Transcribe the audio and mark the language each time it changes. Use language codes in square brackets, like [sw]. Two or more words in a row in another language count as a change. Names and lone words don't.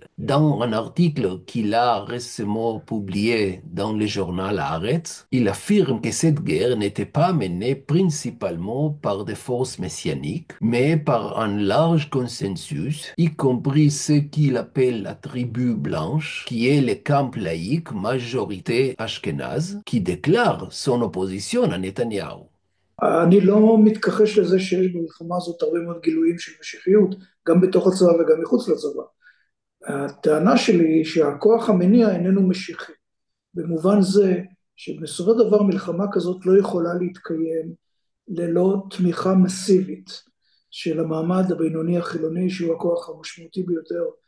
[fr] Dans un article qu'il a récemment publié dans le journal Haaretz, il affirme que cette guerre n'était pas menée principalement par des forces messianiques, mais par un large consensus, y compris ce qu'il appelle la tribu blanche, qui est le camp laïque majorité ashkénaze, qui déclare son opposition à Netanyahou. [he] אני לא מתכחש לזה שיש במלחמה הזאת הרבה מאוד גילויים של משיחיות, גם בתוך הצבא וגם מחוץ לצבא. הטענה שלי היא שהכוח המניע איננו משיחי, במובן זה שבסופו של דבר מלחמה כזאת לא יכולה להתקיים ללא תמיכה מסיבית של המעמד הבינוני החילוני, שהוא הכוח המשמעותי ביותר